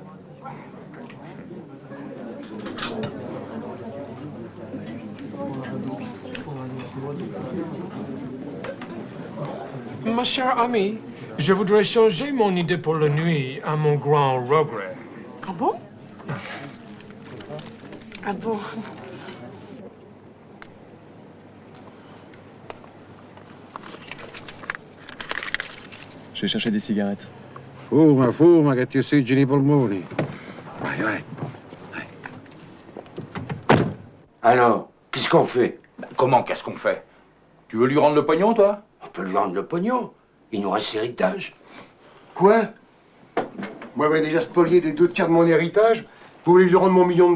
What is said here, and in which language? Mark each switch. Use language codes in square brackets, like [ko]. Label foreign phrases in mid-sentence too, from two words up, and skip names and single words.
[fr] Ma chère amie, je voudrais changer mon idée pour la nuit à mon grand regret. Ah bon? Ah bon? Je vais chercher des cigarettes. [it] Fuma, che ti ossigeni i polmoni. Vai. [fr] Alors, qu'est-ce qu'on fait? Comment, qu'est-ce qu'on fait? Tu veux lui rendre le pognon, toi? On peut lui rendre le pognon. Il nous reste l'héritage. Quoi? Moi, j'avais déjà spolié des 2/3 de mon héritage. Vous voulez lui rendre mon $1 million?